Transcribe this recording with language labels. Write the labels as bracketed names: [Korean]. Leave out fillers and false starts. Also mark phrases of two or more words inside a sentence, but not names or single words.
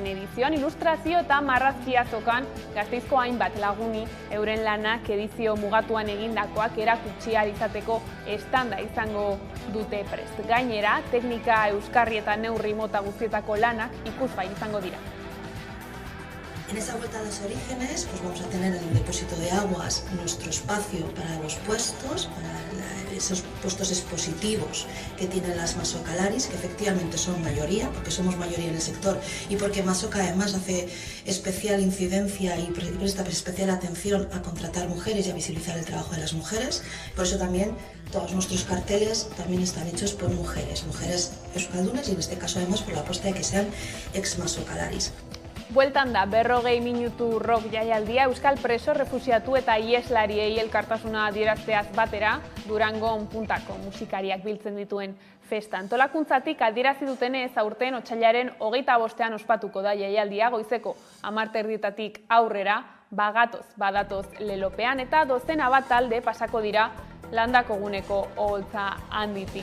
[Basque] edizioan. Ilustrazio eta marrazki azokan Gasteizko hainbat laguni euren lanak edizio mugatuan egindakoak erakutsi ahal izateko estanda izango dute prest. Gainera, teknika euskarri eta neurri mota guztietako lanak ikusgai izango dira. [Spanish] En esa vuelta a los orígenes, pues vamos a tener el depósito de aguas, nuestro espacio para los puestos, para esos puestos expositivos que tienen las masocalaris, que efectivamente son mayoría, porque somos mayoría en el sector y porque Masoca además hace especial incidencia y presta especial atención a contratar mujeres y a visibilizar el trabajo de las mujeres. Por eso también todos nuestros carteles también están hechos por mujeres euskaldunas y en este caso además por la apuesta de que sean ex-masocalaris. [Basque] Bueltan da 40 minutu rock jaialdia Euskal preso, refusiatu eta ieslariei elkartasuna adierazteaz batera Durangon puntako musikariak biltzen dituen festa. Antolakuntzatik adierazi dutenez aurten otsailaren 25ean ospatuko da jaialdia goizeko 10:00 aurrera badatoz lelopean eta dozena bat talde pasako dira Landako guneko oholtza handitik.